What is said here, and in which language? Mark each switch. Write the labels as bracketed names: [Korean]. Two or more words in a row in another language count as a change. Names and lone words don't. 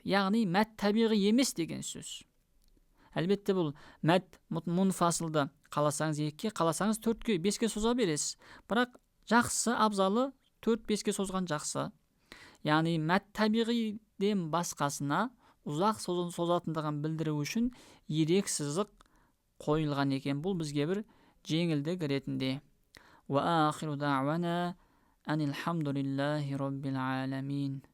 [Kazakh] Яғни [Arabic] مد طبيعي [Kazakh] емес деген сөз. Әлбетте бұл мәт мұнфасылды қаласаңыз 2-ке, қаласаңыз 4-ке, 5-ке соза бересіз. Бірақ жақсы, абзалы 4-5-ке созған жақсы. Яғни мәт табиғиден басқасына ұзақ созатындығын білдіру үшін ирек сызық қойылған екен. Бұл бізге бір жеңілдік ретінде. [Arabic] وآخر دعوانا أن الحمد لله رب العالمين.